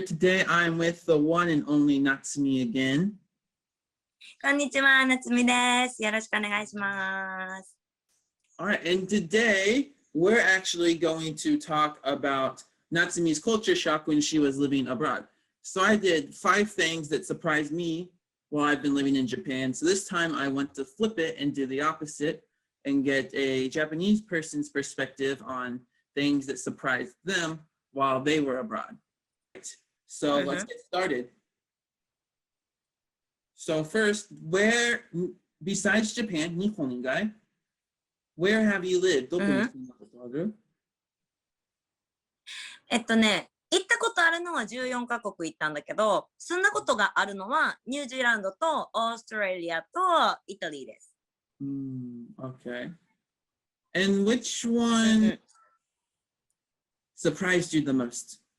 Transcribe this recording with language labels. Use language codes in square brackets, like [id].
[en] Today I'm with the one and only Natsumi again. [ja] こんにちは、なつみです。よろしくお願いします。 [en] All right, and today we're actually going to talk about Natsumi's culture shock when she was living abroad. So I did 5 things that surprised me while I've been living in Japan. So this time I want to flip it and do the opposite and get a Japanese person's perspective on things that surprised them while they were abroad. So let's get started. So first, where, besides Japan, Nihon guy, where have you lived? [ja] どこに住んだことある？行ったことあるのは14カ国行ったんだけど、住んだことがあるのはニュージーランドとオーストラリアとイタリーです。 [en] Okay. And which one surprised you the most?